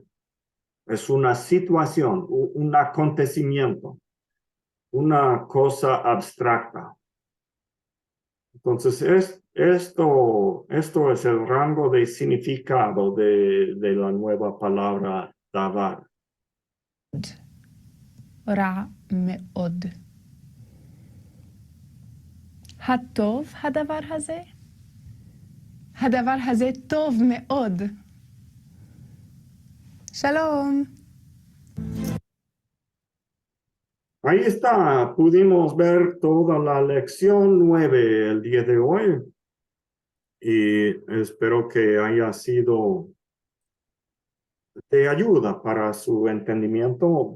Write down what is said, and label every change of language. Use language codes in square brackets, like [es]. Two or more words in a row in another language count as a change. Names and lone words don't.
[es] Es una situación, un acontecimiento, una cosa abstracta. Entonces, esto es el rango de significado de la nueva palabra davar. [he] רע מאוד. הטוב הדבר הזה? הדבר הזה טוב מאוד. Shalom. [es] Ahí está, pudimos ver toda la lección 9 el día de hoy y espero que haya sido de ayuda para su entendimiento.